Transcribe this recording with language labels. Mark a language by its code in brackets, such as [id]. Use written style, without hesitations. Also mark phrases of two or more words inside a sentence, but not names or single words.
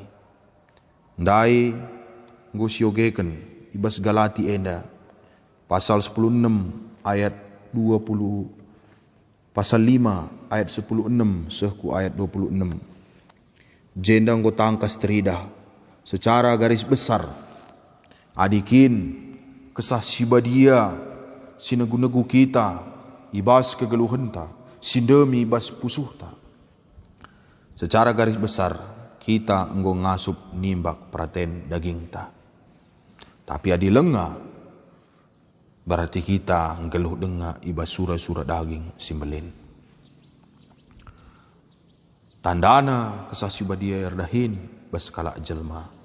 [btx] Ndai ngosyogekan ibas Galati enda. [id] Pasal 16 ayat 20. Pasal 5 ayat 16 sehku ayat 26. [btx] Jendang go tangkas teridah. [id] Secara garis besar [btx] adikin kesah si badia sinegu-negu kita ibas kegeluhenta sindemi ibas pusuhta. [id] Secara garis besar [btx] kita enggo ngasup nimbak praten daging ta. [id] Tapi adi lenga berarti [btx] kita nggeluh denga ibas sura-sura daging simbelin. Tandana kesah si badia erdahin bas kala jelma.